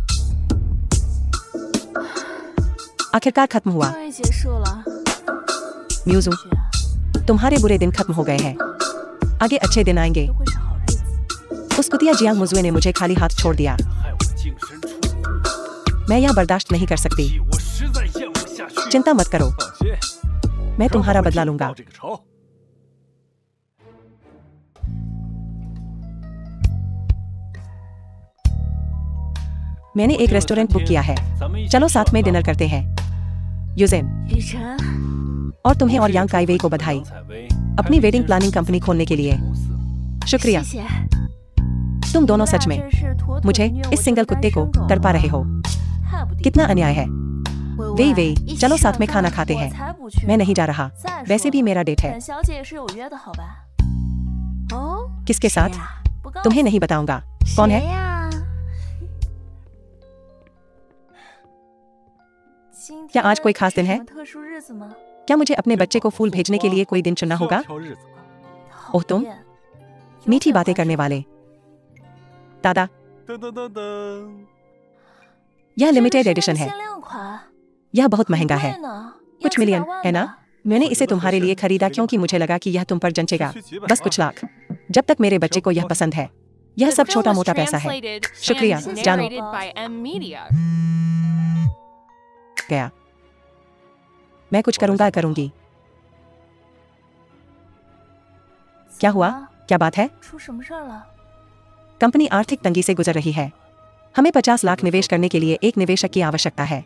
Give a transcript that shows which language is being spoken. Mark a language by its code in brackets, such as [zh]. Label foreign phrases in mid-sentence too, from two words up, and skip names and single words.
[hi] आखिरकार खत्म हुआ। [zh] 终于结束了， [hi] म्यूजू, तुम्हारे बुरे दिन खत्म हो गए हैं। आगे अच्छे दिन आएंगे। [zh] 都会是好日子。 [hi] उस कुतिया जियांग मुजुए ने मुझे खाली हाथ छोड़ दिया। [zh] 害我净身出户， [hi] मैं यह बर्दाश्त नहीं कर सकती। [zh] 我实在咽不下去。 [hi] चिंता मत करो, [zh] 放心， [hi] मैं तुम्हारा बदला लूंगा। [zh] 报这个仇。 [hi] मैंने एक [en] restaurant book [hi] किया है, [zh] 咱们一起 [hi] चलो साथ में [zh] 吃 [hi] डिनर करते हैं। यूजेन, [zh] 雨辰， [hi] और तुम्हें और यांग काइवेई को बधाई [zh] 采薇 [hi] अपनी [en] wedding planning company [hi] खोलने के लिए। [zh] 公司 [hi] शुक्रिया। [zh] 谢谢。 [hi] तुम [zh] 你 [hi] दोनों [zh] 们 [hi] सच [zh] 俩 [hi] में [zh] 真是妥妥 [hi] मुझे [zh] 地虐我 [hi] इस [zh] 这 [hi] सिंगल [zh] 个 [hi] कुत्ते [zh] 单 [hi] को [zh] 身狗 [hi] तड़पा रहे हो। [zh] 太不地 [hi] कितना [zh] 道 [hi] अन्याय है। 喂 वेई 喂 वेई, [zh] 一起 [hi] चलो [zh] 上 [hi] साथ में [zh] 饭 [hi] खाना खाते [zh] 我 [hi] हैं। [zh] 才不去 [hi] मैं [zh] 呢 [hi] नहीं जा रहा, [zh] 再 [hi] वैसे [zh] 说 [hi] भी मेरा डेट है। [zh] 本小姐也是有约的好吧？哦， [hi] किसके [zh] 谁 [hi] साथ? [zh] 呀？不告 [hi] तुम्हें [zh] 诉 [hi] नहीं बताऊंगा। कौन [zh] 谁 [hi] है? [zh] 呀？今 [hi] क्या [zh] 天 [hi] आज कोई खास दिन [zh] 是 [hi] है? [zh] 什么特殊日子吗？ [hi] क्या मुझे अपने बच्चे को फूल भेजने के लिए कोई दिन चुनना [zh] 需要 [hi] होगा? [zh] 挑日子吗？讨 [hi] ओह तुम [zh] 厌 [hi] मीठी [zh] 有点 [hi] बातें [zh] 话 [hi] करने [zh] 说 [hi] वाले। दादा, 噔噔噔噔， यह [zh] 这 [hi] लिमिटेड [zh] 是 [hi] एडिशन है। [zh] 限量款， [hi] यह बहुत [zh] 很 [hi] महंगा [zh] 贵 [hi] है, [zh] 呢， [hi] कुछ [zh] 要 [hi] मिलियन [zh] 几百万 [hi] है ना? [zh] 呢。 [hi] मैंने इसे तुम्हारे लिए खरीदा क्योंकि मुझे लगा कि यह तुम पर जंचेगा। बस कुछ लाख, जब तक मेरे बच्चे को यह पसंद है। यह [en] The [hi] सब [en] film [hi] छोटा [en] was [hi] मोटा पैसा है। [en] translated [hi] शुक्रिया, [en] and [hi] जानो। [en] narrated by M Media. [hi] गया। मैं कुछ करूंगा करूंगी। क्या हुआ? [zh] 怎么了 [hi] क्या बात है? [zh] 出什么事儿了？ [hi] कंपनी आर्थिक तंगी से गुजर रही है। हमें 50 लाख निवेश करने के लिए एक निवेशक की आवश्यकता है।